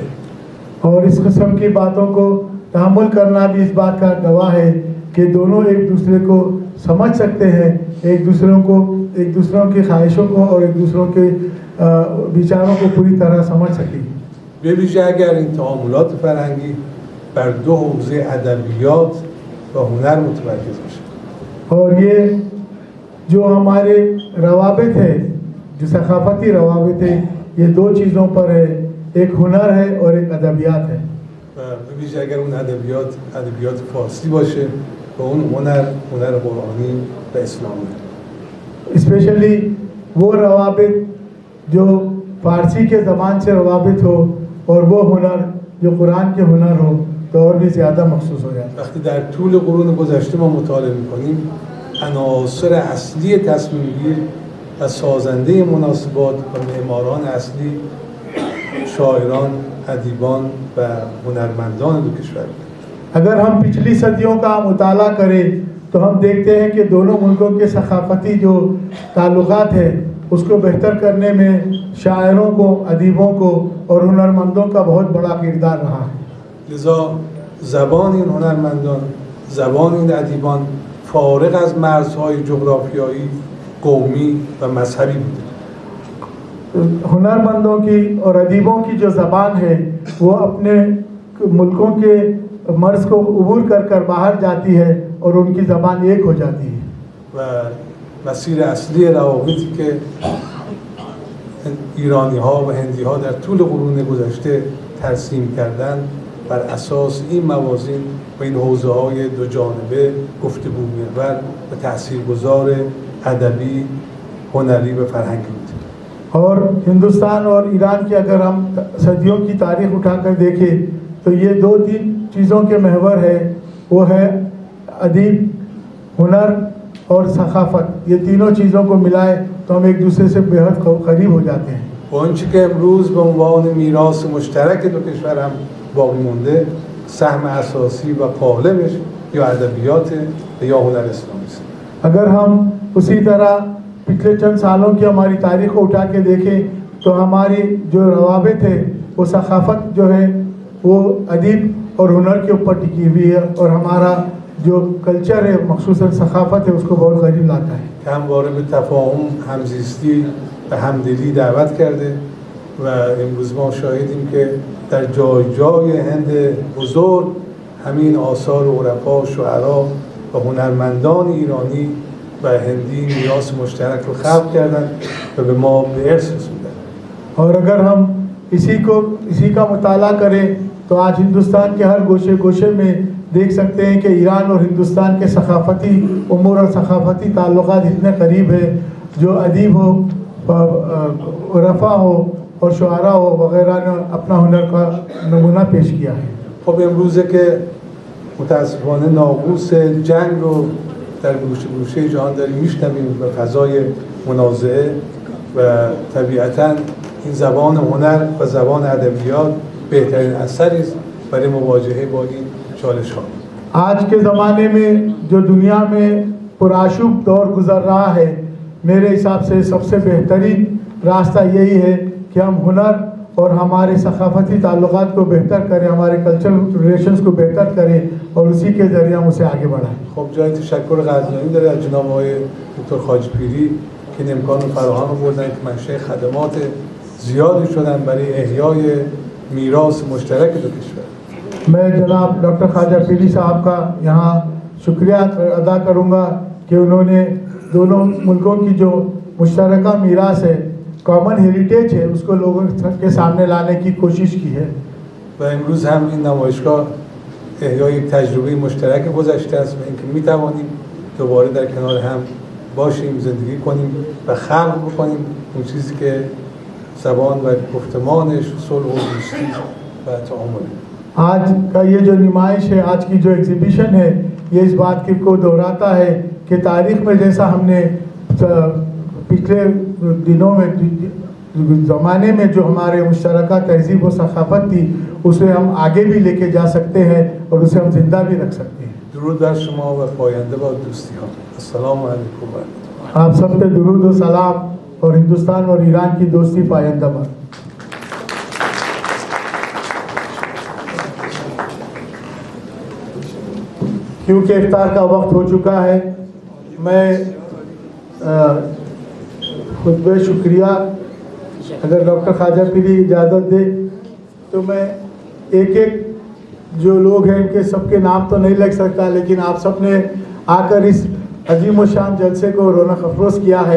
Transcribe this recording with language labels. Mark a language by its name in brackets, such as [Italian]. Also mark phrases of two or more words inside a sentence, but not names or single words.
[Urdu] اور اس قسم کی باتوں کو تحمل کرنا بھی اس بات کا گواہ ہے کہ دونوں ایک دوسرے کو سمجھ سکتے ہیں، ایک دوسروں کی خواہشوں کو اور ایک دوسروں کے بیچاروں کو پوری طرح سمجھ سکیں. [Persian] به ویژه اگر این تعاملات فرهنگی بر دو حوزه ادبیات و هنر متمرکز بشه. [Urdu] اور یہ جو ہمارے روابط ہے، جو ثقافتی روابط ہے، یہ دو چیزوں پر ہے، ایک ہنر ہے اور ایک ادبیات ہے. [Persian] به ویژه اگر اون ادبیات فارسی باشه و اون هنر قرآنی و اسلامی. [Urdu] اسپیشلی وہ روابط جو فارسی کے زبان سے روابط ہو اور وہ ہنر جو قرآن کے ہنر ہو تو اور بھی زیادہ مخصوص ہو جاتا ہے. [Persian] وقتی در طول قرون گذشته ما مطالعه می‌کنیم عناصر اصلی تصمیم‌گیر و سازنده مناسبات و معماران اصلی شاعران، ادیبان و هنرمندان دو کشور بودند. [Urdu] اگر ہم پچھلی صدیوں کا مطالعہ کریں تو ہم دیکھتے ہیں کہ دونوں ملکوں کے ثقافتی جو تعلقات ہیں اس کو بہتر کرنے میں شاعروں کو، ادیبوں کو اور ہنرمندوں کا بہت بڑا کردار رہا ہے. [Persian] لذا زبان این هنرمندان، زبان این ادیبان فارغ از مرزهای جغرافیایی، قومی و مذهبی بوده. [Urdu] ہنرمندوں کی اور ادیبوں کی جو زبان ہے وہ اپنے ملکوں کے مرز کو عبور کر باہر جاتی ہے اور ان کی زبان ایک ہو جاتی ہے. [Persian] و مسیر اصلی روابطی که ایرانی ها و هندی ها در طول قرون گذشته ترسیم کردن بر اساس این موازین و این حوزه های دو جانبه گفتگو محور و تاثیرگذار ادبی، هنری و فرهنگی بود. [Urdu] اور ہندوستان اور ایران کی اگر ہم صدیوں کی تاریخ اٹھا کر دیکھیں تو یہ دو تین چیزوں کے محور ہے، وہ ہے ادیب، ہنر اور ثقافت. یہ تینوں چیزوں کو ملائے تو ہم ایک دوسرے سے بہت قریب ہو جاتے ہیں. [Persian] آنچه که امروز به عنوان میراث مشترک دو کشور هم باقی مونده سهم اساسی و قالبش یا ادبیات یا هنر اسلامی است. [Urdu] اگر ہم اسی طرح پچھلے چند سالوں کی ہماری تاریخ کو اٹھا کے دیکھیں تو ہماری جو روابط ہے وہ ثقافت جو ہے وہ ادیب اور ہنر کے اوپر ٹکی ہوئی ہے اور ہمارا جو کلچر ہے مخصوصاً ثقافت ہے اس کو بہت قریب لاتا ہے. [Persian] که همواره به تفاهم، همزیستی و همدلی دعوت کرده و امروز ما شاهدیم که در جای جای هند بزرگ همین آثار عرفا، شعرا و هنرمندان ایرانی و هندی میراث مشترک رو خلق کردن و به ما به ارث رسوندن. [Urdu] اور اگر ہم اسی کا مطالعہ کریں تو آج ہندوستان کے ہر گوشے میں دیکھ سکتے ہیں کہ ایران اور ہندوستان کے ثقافتی امور اور ثقافتی تعلقات اتنے قریب ہیں. جو ادیب ہو، عرفا ہو اور شعراء ہو وغیرہ نے اپنا ہنر کا نمونہ پیش کیا ہے. [Persian] خب امروزه که متاسفانه ناقوس جنگ و در گوشه گوشه جهان داریم میشنویم به فضای منازعه و طبیعتاً این زبان هنر و زبان ادبیات بهترین اثری است برای مواجهه با این چالش ها. [Urdu] آج کے زمانے میں جو دنیا میں پرآشوب دور گزر رہا ہے، میرے حساب سے سب سے بہترین راستہ یہی ہے کہ ہم ہنر اور ہمارے ثقافتی تعلقات کو بہتر کریں، ہمارے [English] cultural relations [Urdu] کو بہتر کریں اور اسی کے ذریعے ہم اسے آگے بڑھائیں. [Persian] خب جای تشکر قدردانی داره از جناب آقای دکتر خواجه پیری که این امکان رو فراهم آوردن که منشأ خدمات زیادی شدن برای احیای میراث مشترک دو کشور. [Urdu] میں جناب ڈاکٹر خواجہ پیری صاحب کا یہاں شکریہ ادا کروں گا کہ انہوں نے دونوں ملکوں کی جو مشترکہ میراث ہے، [English] common heritage [Urdu] ہے، اس کو لوگوں کے سامنے لانے کی کوشش کی ہے. [Persian] و امروز هم این نمایشگاه احیای یک تجربه مشترک گذشته است و اینکه میتوانیم دوباره در کنار هم باشیم، زندگی کنیم و خلق بکنیم اون چیزی که زبان و گفتمانش صلح و دوستی و تعامل. [Urdu] آج کا یہ جو نمائش ہے، آج کی جو ایگزیبیشن ہے، یہ اس بات کو دہراتا ہے کہ تاریخ میں جیسا ہم نے پچھلے دنوں میں زمانے میں جو ہمارے مشترکہ تہذیب و ثقافت تھی، اسے ہم آگے بھی لے کے جا سکتے ہیں اور اسے ہم زندہ بھی رکھ سکتے ہیں. [Persian] درود بر شما و پاینده با دوستی ها. [Arabic] السلام علیکم و رحمت الله. [Urdu] آپ سب پہ درود و سلام اور ہندوستان اور ایران کی دوستی پائندہ باد. کیونکہ افطار کا وقت ہو چکا ہے، میں خطبہ شکریہ اگر ڈاکٹر خواجہ پیری اجازت دے تو میں ایک ایک جو لوگ ہیں ان کے سب کے نام تو نہیں لکھ سکتا، لیکن آپ سب نے آ کر اس عظیم و شان جلسے کو رونق افروز کیا ہے.